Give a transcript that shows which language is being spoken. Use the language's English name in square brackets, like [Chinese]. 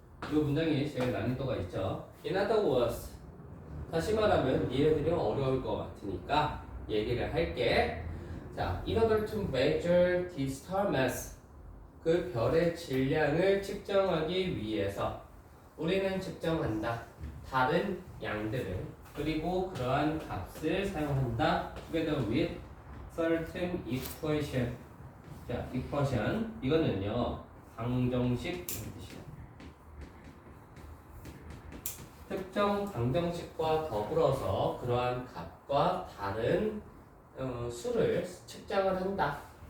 [Korean] 이 문장이 제일 난이도가 있죠. [English] In other words, [Korean] 다시 말하면 얘네들이 어려울 것 같으니까 얘기를 할게. 자, [English] in order to measure the star mass, [Korean] 그 별의 질량을 측정하기 위해서 우리는 측정한다. 다른 양들을. 그리고 그러한 값을 사용한다. [English] Together with certain equation. [Korean] 자, equation. 이거는요, 방정식 이런 뜻이야. 특정 방정식과 더불어서 그러한 값과 다른 수를 측정을 한다.